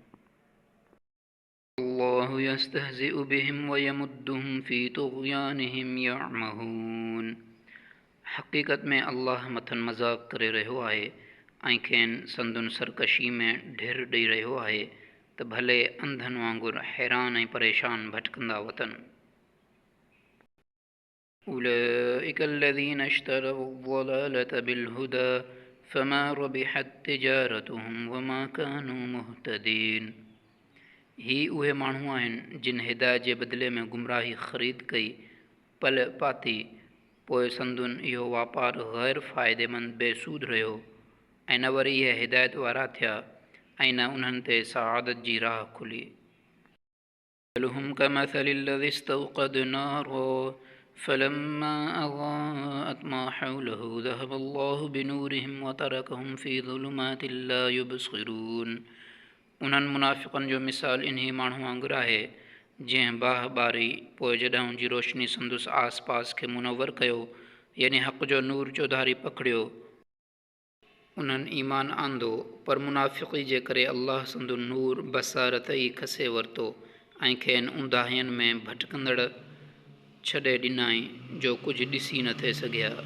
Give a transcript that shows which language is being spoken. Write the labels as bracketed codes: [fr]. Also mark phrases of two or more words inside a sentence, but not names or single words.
[ar] الله يستهزئ بهم ويمدهم في طغيانهم يعمهون. [sd] हक़ीक़त में अल्लाह मथनि मज़ाक़ करे रहियो आहे ऐं खेनि संदुनि सरकशी में ढिर ॾेई रहियो आहे त भले अंधनि वांगुरु हैरान ऐं परेशान भटकंदा वतनि। [ar] أولئك الذين اشتروا الضلالة بالهدى فما ربحت تجارتهم وما كانوا مهتدين। [sd] ही उहे माण्हू आहिनि जिन हिदायत जे बदिले में गुमराही ख़रीद कई पल पाती, पोइ संदुनि इहो वापारु ग़ैर फ़ाइदेमंद बेसूद रहियो ऐं न वरी इहे हिदायत वारा थिया ऐं न उन्हनि ते सआदत जी राह खुली। [ar] مثلهم كمثل الذي استوقد نارا فلما أضاءت ما حوله ذهب الله بنورهم وتركهم في ظلمات لا يبصرون। [sd] उन्हनि मुनाफ़िक़नि जो मिसाल इन्ही माण्हू वांगुरु आहे जंहिं बाह ॿारी, पोइ जॾहिं उन जी रोशनी संदुसि आस पास खे मुनवर कयो यानी हक़ जो नूर चौधारी पकड़ियो। उन्हनि ईमान आंदो, पर मुनाफ़िक़ी जे करे अल्लाह संदो नूर बसारत ई खसे वरितो ऐं खेनि ऊंदाहियनि में भटकंदड़ छॾे ॾिनाई जो कुझु ॾिसी न थे सघिया।